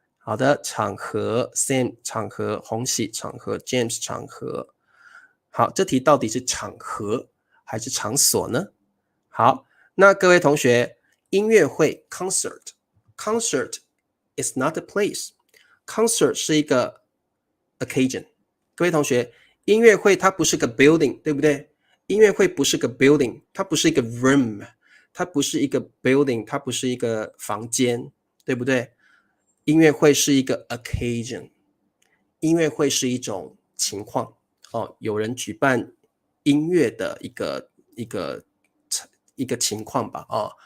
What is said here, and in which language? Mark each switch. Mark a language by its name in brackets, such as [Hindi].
[Chinese] 好的，场合 Sam 场合，红喜场合 James 场合。好，这题到底是场合还是场所呢？好，那各位同学，音乐会 [English] concert is not a place， [Chinese] concert 是一个 occasion。各位同学，音乐会它不是个 building， 对不对？音乐会不是个 building， 它不是一个 room， 它不是一个 building， 它不是一个房间，对不对？音乐会是一个 occasion， 音乐会是一种情况哦，有人举办音乐的一个情况吧哦。